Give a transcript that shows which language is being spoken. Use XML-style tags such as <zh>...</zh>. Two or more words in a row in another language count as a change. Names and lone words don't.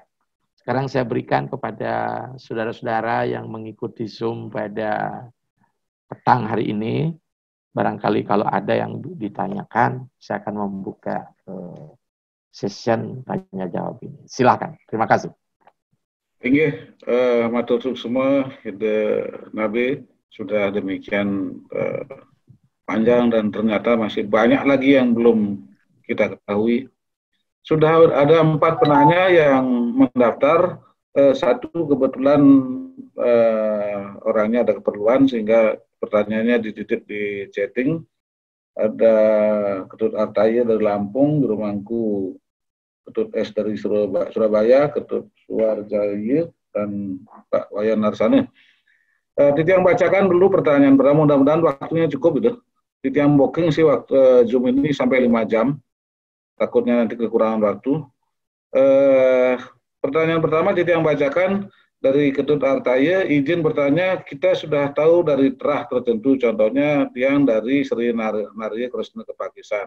<id>Sekarang saya berikan kepada saudara-saudara yang mengikuti Zoom pada petang hari ini. Barangkali kalau ada yang ditanyakan, saya akan membuka session tanya jawab ini. Silakan. Terima kasih.</id> <jv>Inggih, matur suwun</jv> <id>semua, Nabi sudah demikian panjang dan ternyata masih banyak lagi yang belum kita ketahui. Sudah ada 4 penanya yang mendaftar, satu kebetulan orangnya ada keperluan sehingga pertanyaannya dititip di chatting. Ada Ketut Artaya dari Lampung, Guru Mangku Ketut S dari Surabaya, Ketut Suwarjaya, dan Pak Wayan Narsani. Titiang bacakan dulu pertanyaan pertama, mudah-mudahan waktunya cukup gitu. Titiang booking sih waktu Zoom ini sampai 5 jam, takutnya nanti kekurangan waktu. Pertanyaan pertama Titiang bacakan dari Ketut Artaya, izin bertanya, kita sudah tahu dari terah tertentu, contohnya tiang dari Sri Narya Krishna Kepakisan.</id>